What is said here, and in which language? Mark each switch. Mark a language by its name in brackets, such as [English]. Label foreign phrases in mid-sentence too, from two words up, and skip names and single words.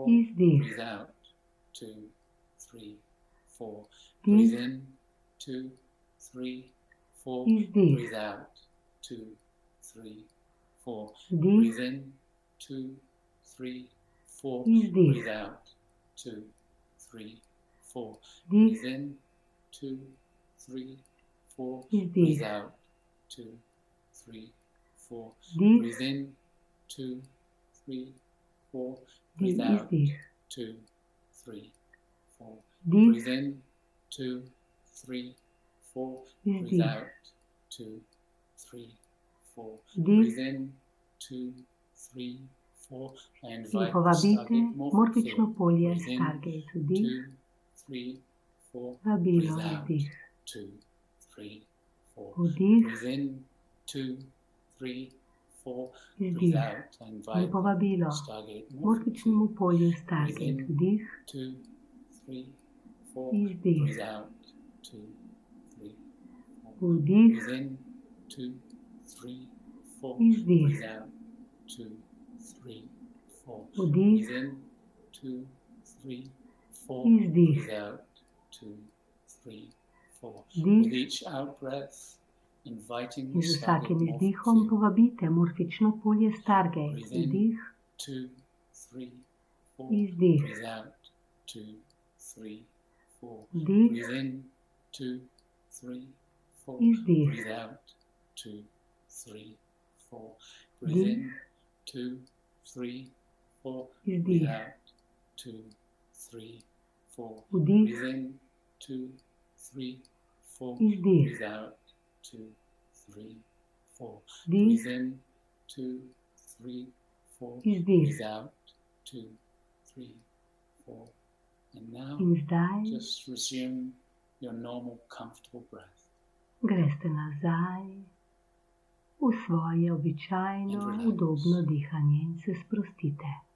[Slovenian] izdih. [English] Breathe out, 2, 3, 4. [Slovenian] Vdih, [English] Breathe in, 2, 3, 4. [Slovenian] izdih. [English] Breathe out, 2, 3, 4. [Slovenian] Vdih, [English] Breathe in, 2, 3, 4. [Slovenian] izdih. [English] Breathe out, 2, 3, 4. [Slovenian] Vdih, [English] Breathe in, 2, 3, 4. [Slovenian] izdih. [English] Breathe out, 2, 3, 4. [Slovenian] Vdih, [English] Breathe in, 2, 3, 4. [Slovenian] vdih, [English] Breathe out, [Slovenian] izdih. 2, 3, 4. Vdih, [English] Breathe in, 2, 3, 4. Breathe [Slovenian] izdih. [English] out, 2, 3, 4. [Slovenian] Vdih. [English] Breathe in, 2, 3, 4. I [Slovenian] In [English] invite the [Slovenian] povabite [English] Stargate morphic [Slovenian] morfično [English] field. [Slovenian] polje [English] Breathe in, [Slovenian] Stargate. Vdih, 2, 3, 4. vabilo, [English] Breathe out, [Slovenian] izdih. 2, 3, 4. Vdih, [English] Breathe in, 2, 3, 4. [Slovenian] izdih. [English] Breathe out. I [Slovenian] In [English] invite [Slovenian] povabilo [English] Stargate morphic [Slovenian] morfičnemu [English] field. [Slovenian] polju [English] Breathe Stargate. in, [Slovenian] Vdih, 2, 3, 4. izdih. [English] Breathe out, 2, 3, 4. [Slovenian] Vdih, [English] Breathe in, 2, 3, 4. [Slovenian] izdih. [English] Breathe out, 2, 3, 4. [Slovenian] Vdih, [English] Breathe in, 2, 3, 4. [Slovenian] izdih. [English] Breathe out, 2, 3, 4. [Slovenian] Vdih. [English] With each out breath, inviting [Slovenian] In [English] the [Slovenian] z Stargate vsakim [English] morphic [Slovenian] izdihom [English] field. [Slovenian] povabite morfično polje Stargate. [English] Breathe in, [Slovenian] Vdih, 2, 3, 4. izdih. [English] Breathe out, 2, 3, 4. [Slovenian] Vdih, [English] Breathe in, 2, 3, 4. [Slovenian] izdih. [English] Breathe out, 2, 3, 4. Breathe in, 2, 3, 4. [Slovenian] Izdih. [English] Breathe out, 2, 3, 4. [Slovenian] Vdih, [English] Breathe in, 2, 3, 4. [Slovenian] izdih. [English] Breathe out, 2, 3, 4. [Slovenian] Vdih, [English] Breathe in, 2, 3, 4. [Slovenian] izdih. [English] Breathe out, 2, 3, 4. And now [Slovenian] In zdaj [English] just resume your normal, comfortable breath. [Slovenian] greste nazaj v svoje običajno udobno dihanje in se sprostite.